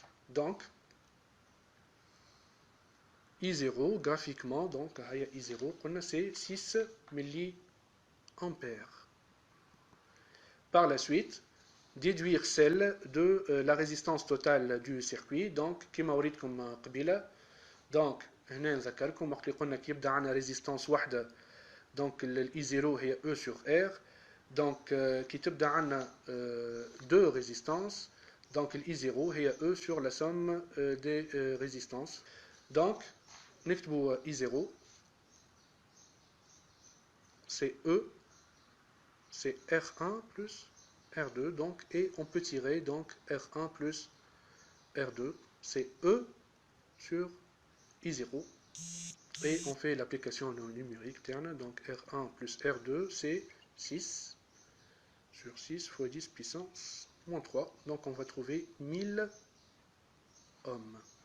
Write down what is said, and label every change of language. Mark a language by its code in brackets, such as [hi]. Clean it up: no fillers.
[fr] Donc, I0, graphiquement, donc I0, c'est 6 milliampères. Par la suite, déduire celle de la résistance totale du circuit. [ar] Donc, كما وريتكم قبيلة. Donc, هنا نذكركم وقت اللي قلنا كي يبدا عندنا ريزيستانس واحدة. [fr] Donc, I0 هي E sur R. Donc, [ar] كي تبدا عندنا [fr] deux résistances. Donc, I0 هي E sur la somme des résistances. Donc, [ar] نكتبوا [fr] I0 c'est E, c'est R1 plus R2, donc, et on peut tirer donc R1 plus R2, c'est E sur I0, et on fait l'application numérique terne, donc R1 plus R2, c'est 6 sur 6 fois 10 puissance moins 3, donc on va trouver 1000 ohms.